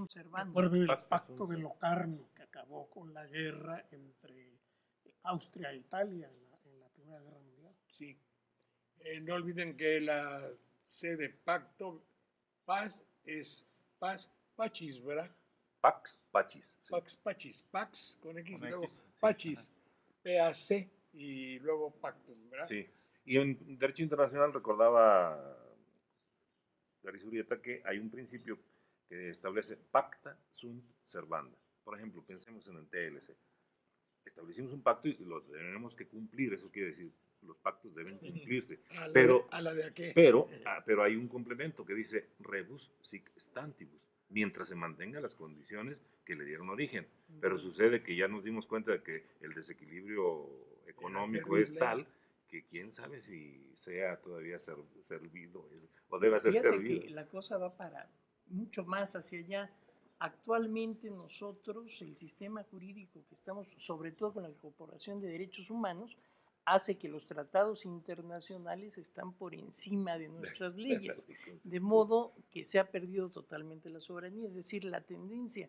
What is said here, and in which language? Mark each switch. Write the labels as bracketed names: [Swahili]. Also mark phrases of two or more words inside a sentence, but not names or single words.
[Spanish] Recuerdo el pacto de Locarno que acabó con la guerra entre Austria e Italia en la Primera Guerra Mundial. Sí. No olviden que la C de pacto, paz, es paz, pachis, ¿verdad? [Latin] Pax, pachis. Sí. Pax, pachis, pax con X, [Spanish] Con luego X, sí. pachis, PAC y luego pactum, ¿verdad? Sí. Y en Derecho Internacional recordaba Gary Zurieta que hay un principio que establece [Latin] pacta sunt servanda. [Spanish] Por ejemplo, pensemos en el TLC. Establecimos un pacto y lo tenemos que cumplir, eso quiere decir, los pactos deben cumplirse. Pero hay un complemento que dice [Latin] rebus sic stantibus, [Spanish] mientras se mantengan las condiciones que le dieron origen. Pero sucede que ya nos dimos cuenta de que el desequilibrio económico es tal que quién sabe si sea todavía servido o debe ser servido. Que la cosa va para mucho más hacia allá. Actualmente nosotros, el sistema jurídico que estamos, sobre todo con la Corporación de Derechos Humanos, hace que los tratados internacionales están por encima de nuestras leyes, de modo que se ha perdido totalmente la soberanía, es decir, la tendencia.